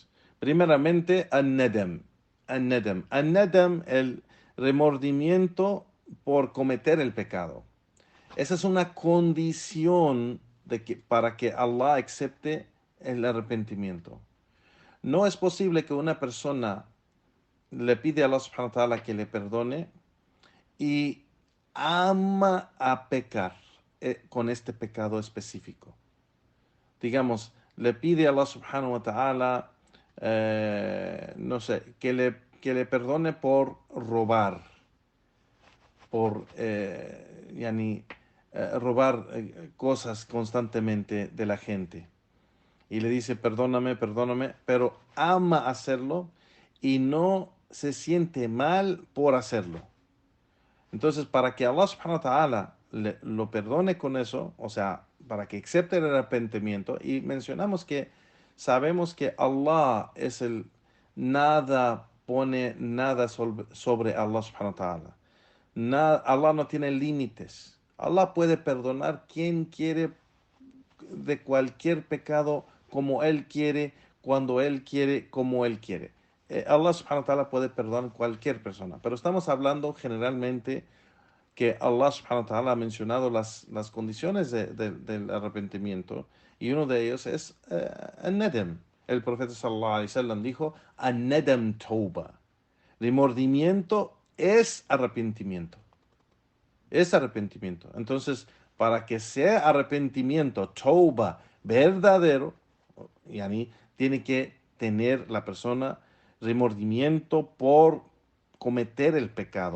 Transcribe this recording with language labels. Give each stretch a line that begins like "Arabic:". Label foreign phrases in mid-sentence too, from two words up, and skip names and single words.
Spanish: Primeramente, al-nadam, el remordimiento por cometer el pecado. Esa es una condición para que Allah acepte el arrepentimiento. No es posible que una persona le pide a
Arabic: الله سبحانه وتعالى
Spanish: que le perdone y ama a pecar con este pecado específico. Digamos, le pide a
Arabic: الله سبحانه وتعالى,
Spanish: no sé, que le perdone por robar, por robar cosas constantemente de la gente. Y le dice, perdóname, pero ama hacerlo y no se siente mal por hacerlo. Entonces, para que
Arabic: الله سبحانه وتعالى
Spanish: lo perdone con eso, o sea, para que acepte el arrepentimiento, y mencionamos que sabemos que Allah es nada pone nada sobre
Arabic: الله سبحانه وتعالى.
Spanish: Allah no tiene límites. Allah puede perdonar quien quiere de cualquier pecado como Él quiere, cuando Él quiere, como Él quiere.
Arabic: الله سبحانه وتعالى
Spanish: puede perdonar cualquier persona, pero estamos hablando generalmente que
Arabic: الله سبحانه وتعالى
Spanish: ha mencionado las condiciones del arrepentimiento, y uno de ellos es al-nadam. El profeta
Arabic: صلى الله عليه وسلم
Spanish: dijo,
Arabic: الندم توبة.
Spanish: Remordimiento es arrepentimiento. Es arrepentimiento. Entonces, para que sea arrepentimiento, tauba, verdadero, tiene que tener la persona remordimiento por cometer el pecado.